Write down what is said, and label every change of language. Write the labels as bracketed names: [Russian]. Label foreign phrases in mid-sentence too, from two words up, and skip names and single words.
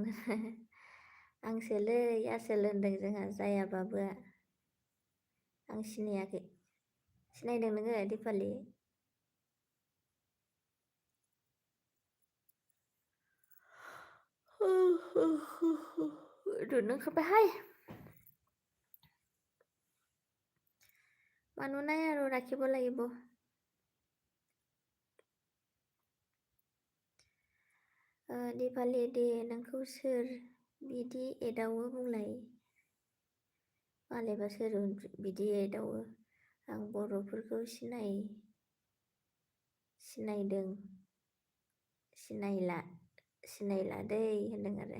[Bodo] आंसोलै आसोल होनदों जोंहा जायाबाबो। आं सिनायाखै। सिनायदों नोङो दिपालि? उन्दुनो ओंखारबायहाय। [Assamese] মানুহ নাই আৰু ৰাখিব লাগিব। [Bodo] दिपालि दे नोंखौ सोर बिदि एदावो बुंलाय? मालायबा सोर बिदि एदावो? आं बर'फोरखौ सिनायला दै होनदों आरो।